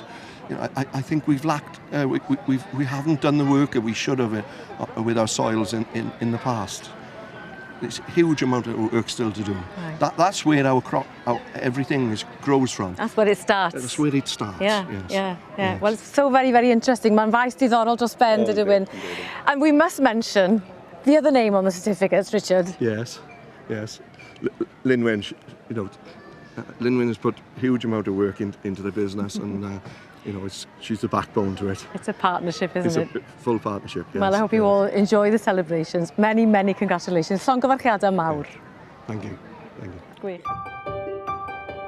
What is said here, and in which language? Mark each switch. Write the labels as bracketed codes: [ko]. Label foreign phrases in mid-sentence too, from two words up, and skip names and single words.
[en] You know, I think we've lacked, we haven't done the work that we should have with our soils in the past. There's a huge amount of work still to do. Right. That's where our crop, everything grows from. That's where it starts. That's where it starts. Yeah. Well, it's so very, very interesting. [cy] Mae'n faes diddorol dros ben, dydw yn. [en] And we must mention the other name on the certificates, Richard. Yes. Lynwen, you know, Lynwen has put a huge amount of work into the business, and you know, she's the backbone to it. It's a partnership, isn't it? It's a full partnership, yes. Well, I hope you all enjoy the celebrations. Many, many congratulations. [cy] Llongyfarchiadau mawr. [en] Thank you. [cy] Gwych.